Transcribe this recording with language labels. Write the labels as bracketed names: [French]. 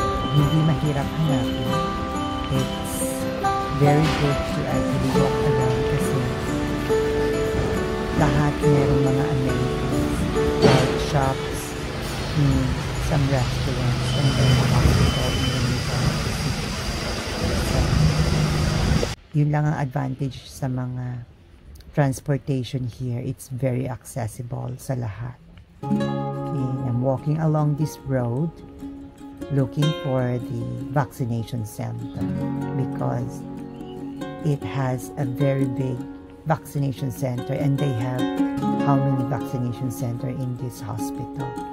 [Filipino] Hindi mahirap hanapin. [English] It's very good to actually walk around kasi lahat merong mga amenities, like shops, some restaurants, and then a hospital in the middle of the city. [Filipino] So, yun lang ang advantage sa mga transportation here. [English] It's very accessible sa lahat. Okay, I'm walking along this road looking for the vaccination center because it has a very big vaccination center, and they have how many vaccination center in this hospital.